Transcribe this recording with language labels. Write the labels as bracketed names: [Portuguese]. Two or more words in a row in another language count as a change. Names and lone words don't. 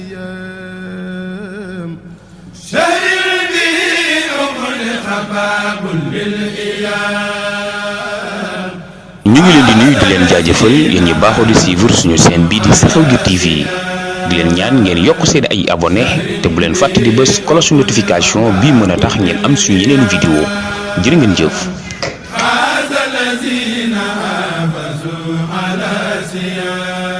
[Arabic] سيام شهر به أغلق باب للإيام. [Wolof] ñu ngi leen di nuyu di leen jaajëfal yéen ñi baaxoo di suivre suñu chaîne bii di Saxaw Guir TV di leen ñaan ngeen yokk seen ay abonné te bu leen fàtte di bës [French] cloche notification [Wolof] bii mën a tax ngeen am suñu yeneen vidéo jërë ngeen jëf. [Arabic] فاز الذين حافظوا على سيام